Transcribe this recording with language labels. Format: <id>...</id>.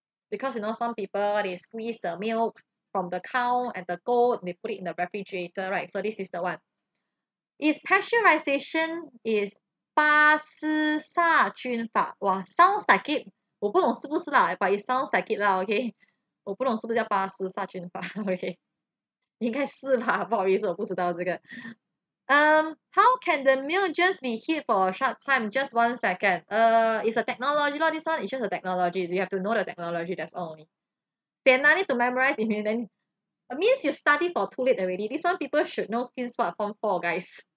<en>Because some people they squeeze the milk from the cow and the goat, they put it in the refrigerator, right? So this is the one. Its pasteurization is 巴氏杀菌法. Wow, sounds like it.</en> <zh>我不懂是不是啦</zh> <en>but it sounds like it 啦 okay?</en> <zh>我不懂是不是叫巴氏杀菌法 okay? 应该是吧，不好意思，我不知道这个。</zh> <en>How can the milk just be heat for a short time, just 1 second? It's a technology lah. This one is just a technology. You have to know the technology. That's all only. Then I need to memorize it. Then it means you study for too late already. This one people should know since what form 4, guys.</en>